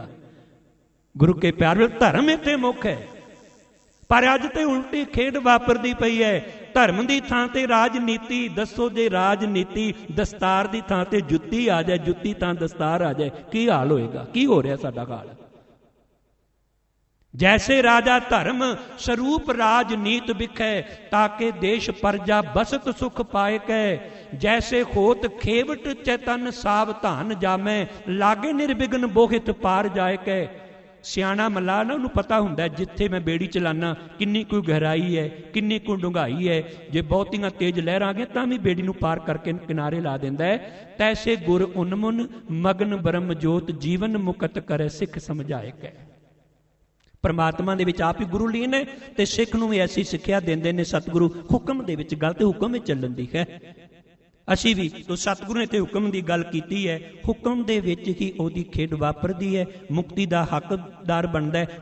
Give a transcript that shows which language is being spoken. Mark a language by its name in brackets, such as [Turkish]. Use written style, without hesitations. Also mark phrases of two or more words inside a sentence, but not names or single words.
[Punjabi] ਗੁਰੂ ਕੇ ਪਿਆਰ ਵਿੱਚ ਧਰਮ ਇੱਥੇ ਮੁੱਖ ਹੈ, ਪਰ ਅੱਜ ਤੇ ਉਲਟੀ ਖੇਡ ਵਾਪਰਦੀ ਪਈ ਹੈ। ਧਰਮ ਕੀ ਥਾਂ ਤੇ ਰਾਜਨੀਤੀ, ਦੱਸੋ ਜੇ ਰਾਜਨੀਤੀ ਦਸਤਾਰ ਕੀ ਥਾਂ ਤੇ ਜੁੱਤੀ ਆ ਜਾਏ, ਜੁੱਤੀ ਥਾਂ ਦਸਤਾਰ ਆ ਜਾਏ, ਕੀ ਹਾਲ ਹੋਏਗਾ? ਕੀ ਹੋ ਰਿਹਾ ਸਾਡਾ ਹਾਲ? [Braj] जैसे राजा धर्म स्वरूप राजनीत बिखै, ताके देश प्रजा बसत सुख पाए कह। जैसे होत खेवट चैतन सावधान जामै, लागे निर्विघन बोहित पार जाए कह। [Punjabi] ਸਿਆਣਾ ਮੱਲਾ ਨਾ ਉਨ੍ਹੋਂਨੇ ਪਤਾ ਹੁੰਦਾ ਹੈ ਜਿੱਥੇ ਮੈਂ ਬੇੜੀ ਚਲਾਣਾ ਕਿੰਨੀ ਕੋਈ ਗਹਿਰਾਈ ਹੈ, ਕਿੰਨੀ ਕੋਈ ਡੂੰਘਾਈ ਹੈ, ਜੇ ਬਹੁਤੀਆਂ ਤੇਜ਼ ਲਹਿਰ ਆ ਗਈ ਤਾਂ ਭੀ ਬੇੜੀ ਨੂੰ ਪਾਰ ਕਰਕੇ ਕਿਨਾਰੇ ਲਾ ਦਿੰਦਾ ਹੈ। [Braj] तैसे गुर उन्मुन मगन ब्रह्म जोत, जीवन मुकत करे सिख समझाए कह। [Punjabi] ਪਰਮਾਤਮਾ ਦੇ ਵਿੱਚ ਆਪ ਹੀ ਗੁਰੂ ਲੀਨ ਹੈ, ਤੇ ਸਿੱਖ ਨੂੰ ਭੀ ਐਸੀ ਸਿੱਖਿਆ ਦੇਂਦੇ ਨੇ ਸਤਿਗੁਰੂ, ਹੁਕਮ ਦੇ ਵਿੱਚ ਗੱਲ ਤੇ ਹੁਕਮ ਵਿੱਚ ਚੱਲਣ ਦੀ ਹੈ। ਅਸੀਂ ਭੀ ਤੋ ਸਤਿਗੁਰੂ ਨੇ ਤੇ ਹੁਕਮ ਕੀ ਗੱਲ ਕੀ ਹੈ, ਹੁਕਮ ਦੇ ਵਿੱਚ ਹੀ ਓਦੀ ਖੇਡ ਵਾਪਰਦੀ ਹੈ, [Hindi] मुक्ति का हकदार बनता है।